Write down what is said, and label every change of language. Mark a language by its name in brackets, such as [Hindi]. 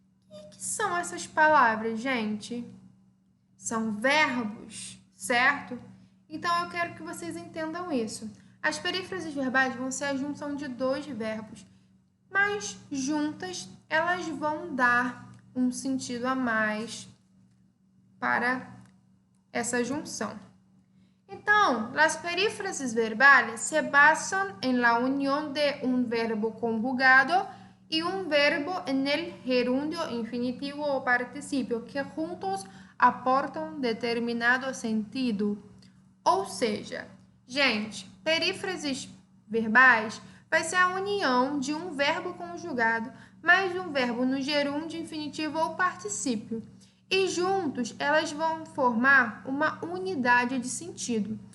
[Portuguese] O que são essas palavras, gente? São verbos, certo? Então eu quero que vocês entendam isso. As perífrases verbais vão ser a junção de dois verbos, mas juntas elas vão dar um sentido a mais para essa junção. [Spanish] Então, las perífrases verbales se basan en la unión de un verbo conjugado y un verbo en el gerundio, infinitivo o participio, que juntos aportam determinado sentido. [Portuguese] Ou seja, gente, perífrases verbais vai ser a união de um verbo conjugado mais um verbo no gerúndio, infinitivo ou particípio. E juntos elas vão formar uma unidade de sentido.